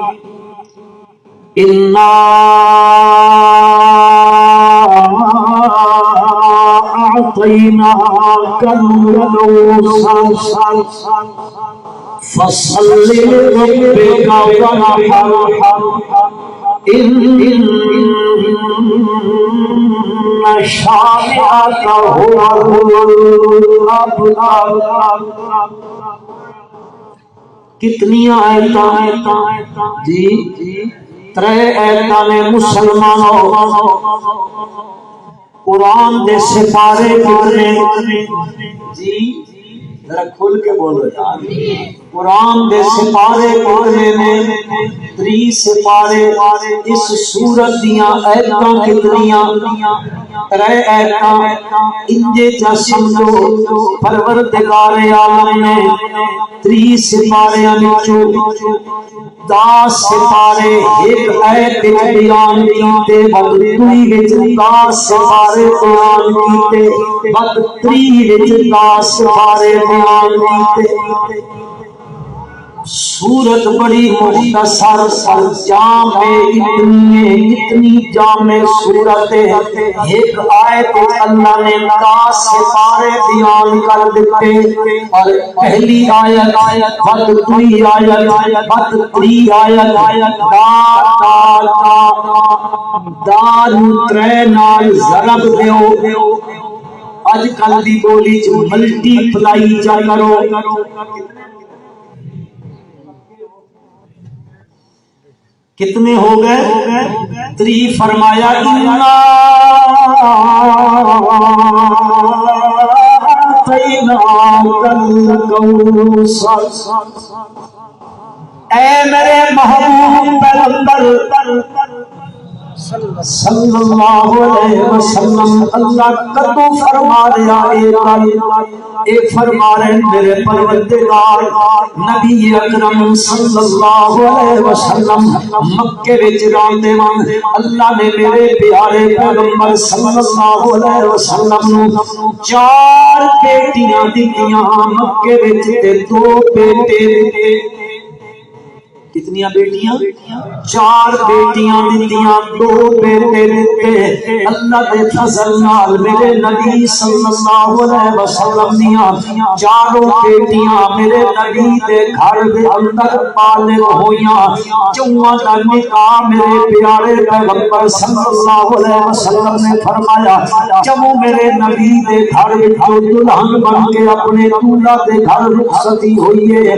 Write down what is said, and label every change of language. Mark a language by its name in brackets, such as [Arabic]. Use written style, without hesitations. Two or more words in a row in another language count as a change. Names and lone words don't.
[Arabic] انا اعطیناک الکوثر فصل لربک وانحر ان شانئک هو الابتر. [Punjabi] کتنی آیتاں جی 3 آیتاں نے مسلمانوں قرآن دے سپارے کتنے جی ذرا کھل کے بولو یار. قرآن دے سپارے کتنے نے 3 سپارے. اس سورت دیاں آیتاں کتنیاں 3 آیتاں. انجے جا سمجھو پروردگار عالم نے 3 سپاریاں وچوں 10 سپارے ایک آیت وچ بیان کیتے، بعد 3 وچ 10 سپارے بیان کیتے، بعد 3 وچ 10 سپارے بیان کیتے. سورت بڑی مختصر جامع اتنی جامع سورت ہے. ایک آیت اللہ نے 10 سپارے بیان کر دیتے اور پہلی آیت بعد 2 آیت بعد 3 آیت دار 3 نال ضرب دیو. اج کل دی بولی چ ملٹی پلائی جا کرو. کتنے ہو گئے 3. فرمایا اے میرے محبوب پیغمبر [Arabic] صلی اللہ علیہ وسلم [Punjabi] اللہ کتو فرما رہا اے فرما رہے میرے پروردگار نبی اکرم [Arabic] صلی اللہ علیہ وسلم [Punjabi] مکے وچ رہندے ون. اللہ نے میرے پیارے پیغمبر [Arabic] صلی اللہ علیہ وسلم [Punjabi] نو 4 بیٹیاں دتیاں مکے وچ تے 2 بیٹے دتے. کتنی بیٹیاں 4 بیٹیاں دتیاں 2 بیٹے دتے. اللہ دے فضل نال میرے نبی [Arabic] صلی اللہ علیہ وسلم [Punjabi] دیاں 4 بیٹیاں میرے نبی دے گھر دے اندر بالغ ہویاں. 4 دا نکاح میرے پیارے پیغمبر [Arabic] صلی اللہ علیہ وسلم [Punjabi] نے فرمایا. جب میرے نبی دے گھر وچ دلہن بن کے اپنے دولہا دے گھر رخصتی ہوئی ہے.